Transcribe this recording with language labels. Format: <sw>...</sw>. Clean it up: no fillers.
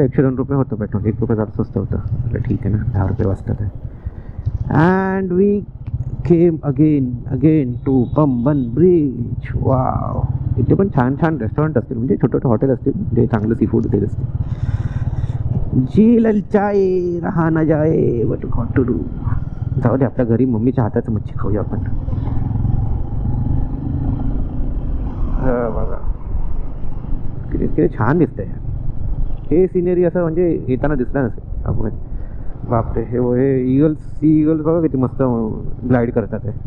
<mr>102 रुपये होतं पेट्रोल, 1 रुपये जरा स्वस्त होतं. म्हटलं ठीक आहे ना, 10 रुपये वाचतात आहे.</mr> <en>And we came again to Pamban bridge.</en> <mr>Wow, इथे पण छान छान रेस्टॉरंट असतील, म्हणजे छोटे छोटे हॉटेल असतील, म्हणजे चांगलं सी फूड देत असतील.</mr> <hi>जी ललचाए रहा ना जाए</hi> <en>But what to do.</en> <mr>जाऊ दे, आपल्या घरी मम्मीच्या हाताचं मच्छी खाऊया आपण. बघा किती छान दिसतंय हे सिनेरी. असं म्हणजे येताना दिसलं नसेल आपण. बापरे, हे सी इगल्स बघा किती मस्त ग्लाईड करतात.</mr>